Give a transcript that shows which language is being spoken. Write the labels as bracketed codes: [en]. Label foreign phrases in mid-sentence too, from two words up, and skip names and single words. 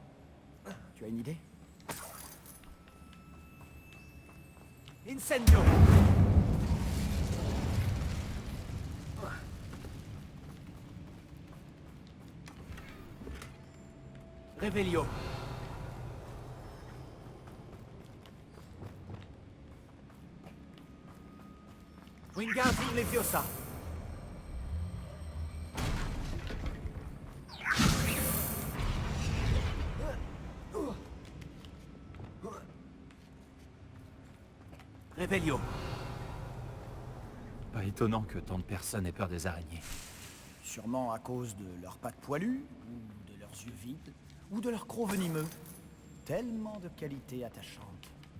[fr] Tu as une idée? Incendio. Revelio. Wingardium Leviosa. Revelio. Pas étonnant que tant de personnes aient peur des araignées. Sûrement à cause de leurs pattes poilues, ou de leurs yeux vides, ou de leurs crocs venimeux. Tellement de qualités attachantes.